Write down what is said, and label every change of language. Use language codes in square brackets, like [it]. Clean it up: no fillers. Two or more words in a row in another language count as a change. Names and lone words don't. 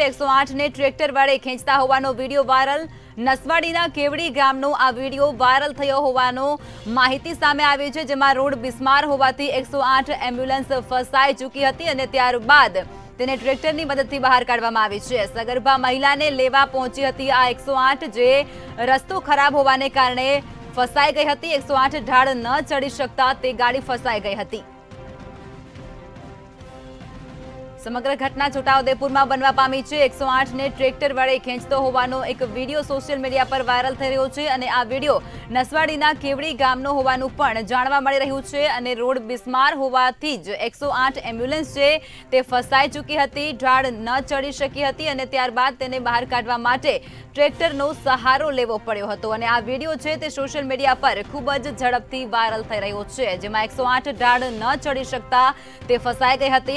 [gu] 108 ને ટ્રેક્ટર વડે ખેંચતા હોવાનો વિડિયો વાયરલ। નસવાડીના કેવડી ગામનો આ વિડિયો વાયરલ થયો હોવાનો માહિતી સામે આવી છે, જેમાં રોડ બિસ્માર હોવાથી 108 એમ્બ્યુલન્સ ફસાઈ ચૂકી હતી અને ત્યારબાદ તેને ટ્રેક્ટરની મદદથી બહાર કાઢવામાં આવી છે। સગર્ભા મહિલાને લેવા પહોંચી હતી આ 108 જે રસ્તો ખરાબ હોવાને કારણે ફસાઈ ગઈ હતી। 108 ઢાળ ન ચડી શકતા તે ગાડી ફસાઈ ગઈ હતી। સમગ્ર ઘટના छोटाउदेपुરમાં બનવા પામી છે। 108 ને ટ્રેક્ટર વડે ખેંચતો હોવાનો એક વિડિયો સોશિયલ મીડિયા પર વાયરલ થઈ રહ્યો છે અને આ વિડિયો નસવાડીના કેવડી ગામનો હોવાનું પણ જાણવા મળી રહ્યું છે અને રોડ બિસ્માર હોવાથી જ 108 એમ્બ્યુલન્સ છે તે ફસાઈ ચૂકી હતી, ઢાળ ન ચડી શકી હતી અને ત્યારબાદ તેને બહાર કાઢવા માટે ટ્રેક્ટરનો સહારો લેવો પડ્યો હતો અને આ વિડિયો છે તે સોશિયલ મીડિયા પર ખૂબ જ ઝડપથી વાયરલ થઈ રહ્યો છે, જેમાં 108 ઢાળ ન ચડી શકતા તે ફસાઈ ગઈ હતી।